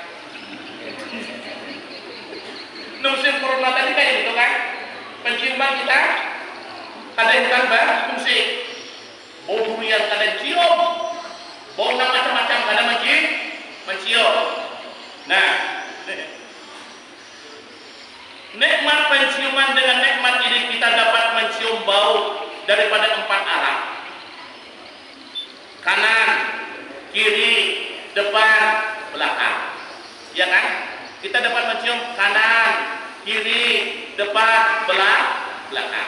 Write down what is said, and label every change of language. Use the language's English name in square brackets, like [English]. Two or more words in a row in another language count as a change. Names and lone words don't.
[Banjar] Musim corona tadi kayak gitu kan, penciuman kita kada yang berfungsi. Bau durian kada cium, bau macam-macam kada mencium. Nah, nikmat penciuman dengan nikmat ini kita dapat mencium bau daripada 4 arah. Kanan, kiri, depan, belakang. Ya kan? Kita dapat mencium kanan, kiri, depan, belakang.